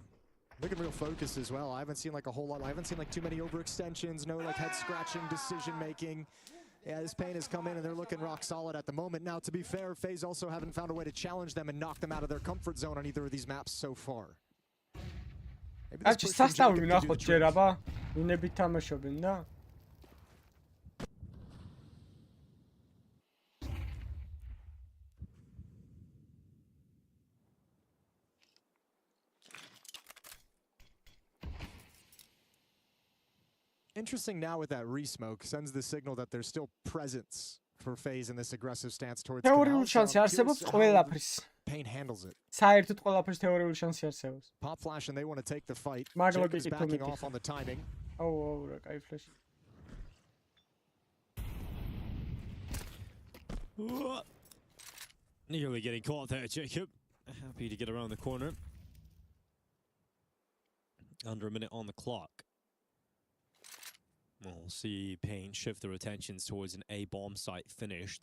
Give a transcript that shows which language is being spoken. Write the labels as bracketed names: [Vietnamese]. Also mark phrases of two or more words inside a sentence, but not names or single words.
[English] Looking real focused as well. I haven't seen like a whole lot. I haven't seen like too many overextensions, no like head scratching decision making. Yeah, this Pain has come in and they're looking rock solid at the moment. Now, to be fair, FaZe also haven't found a way to challenge them and knock them out of their comfort zone on either of these maps so far. Actually, [Georgian] სასტავი ვნახოთ ჯერ აბა, ვინები თამაშობენ და [English] Interesting now with that re-smoke, sends the signal that there's still presence for FaZe in this aggressive stance towards [Georgian] თეორიული შანსი არსებობს ყველაფრის. [English] Pain handles it. [Georgian] საერთოდ ყველაფრის თეორიული შანსი არსებობს. [English] Pop flash and they want to take the fight. Jacob's backing off on the timing. [Georgian] Oh, რა კაი ფლეში. [English] Nearly getting caught there, Jacob. Happy to get around the corner. Under a minute on the clock. We'll see Pain shift their attentions towards an A bomb site finish.